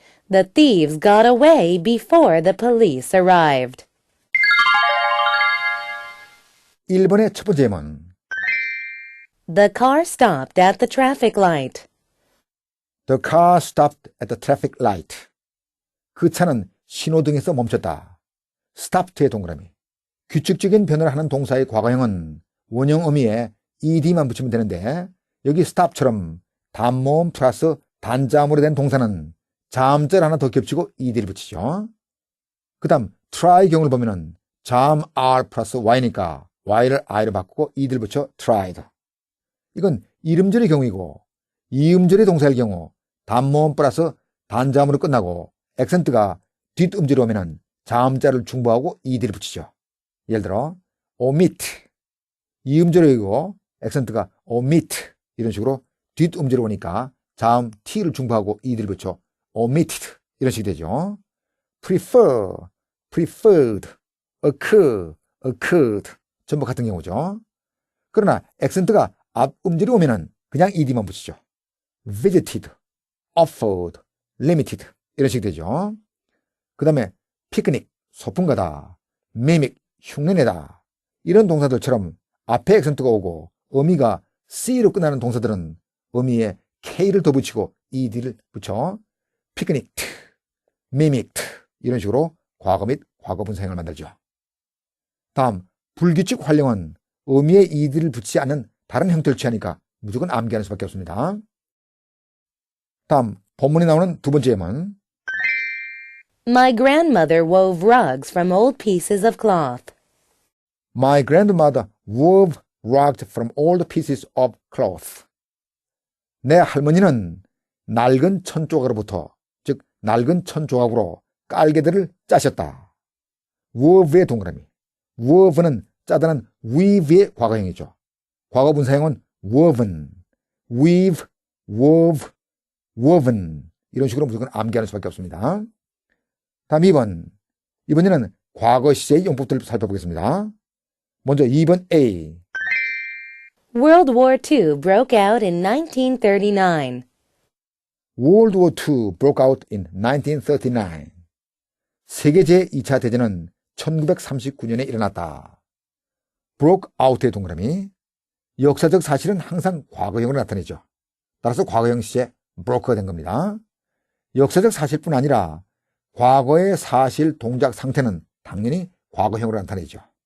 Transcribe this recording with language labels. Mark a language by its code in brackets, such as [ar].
[en] The thieves got away before the police arrived. [ko] 1번의 첫 번째 예문. [en] The car stopped at the traffic light. The car stopped at the traffic light. [ko] 그 차는 신호등에서 멈췄다. stopped의 동그라미. 규칙적인 변화를 하는 동사의 과거형은 원형 어미에 ed만 붙이면 되는데 여기 stop처럼 단모음 플러스 단자음으로 된 동사는 자음자를 하나 더 겹치고 ed를 붙이죠. 그 다음 try 경우를 보면은 자음 r 플러스 y니까 y를 i로 바꾸고 ed를 붙여 tried. 이건 이음절의 경우이고 이음절의 동사일 경우 단모음 플러스 단자음으로 끝나고 액센트가 뒷음절이 오면은 자음자를 중보하고 ed를 붙이죠. 예를 들어 omit 이음절이고 액센트가 omit 이런 식으로 뒷음절이 오니까 자음 t를 중보하고 ed를 붙여 omitted 이런 식이 되죠. [en] prefer, preferred, occur, occurred [ko] 전부 같은 경우죠. 그러나 액센트가 앞 음절이 오면은 그냥 ed만 붙이죠. [en] visited, offered, limited [ko] 이런 식이 되죠. 그 다음에 피크닉, 소풍 가다, mimic, 흉내내다 이런 동사들처럼 앞에 액센트가 오고 어미가 C로 끝나는 동사들은 어미에 K를 더 붙이고 ed를 붙여 picknicked, mimicked 이런 식으로 과거 및 과거 분사형을 만들죠. 다음 불규칙 활용은 어미에 ed를 붙이지 않는 다른 형태를 취하니까 무조건 암기하는 수밖에 없습니다. 다음 본문에 나오는 두 번째 예문. [en] My grandmother wove rugs from old pieces of cloth. My grandmother wove rugs from old pieces of cloth. [ko] 내 할머니는 낡은 천 조각으로부터, 즉 낡은 천 조각으로 깔개들을 짜셨다. wove의 동그라미. wove는 짜다는 weave의 과거형이죠. 과거 분사형은 woven, weave, wove, woven 이런 식으로 무조건 암기하는 수밖에 없습니다. 다음 2번. 이번에는 과거 시제의 용법들을 살펴보겠습니다. 먼저 2번 A. [en] World War II broke out in 1939. World War II broke out in 1939. [ko] 세계 제2차 대전은 1939년에 일어났다. broke out의 동그라미. 역사적 사실은 항상 과거형으로 나타내죠. 따라서 과거형 시제 broke가 된 겁니다. 역사적 사실뿐 아니라 과거의 사실, 동작, 상태는 당연히 과거형으로 나타내죠.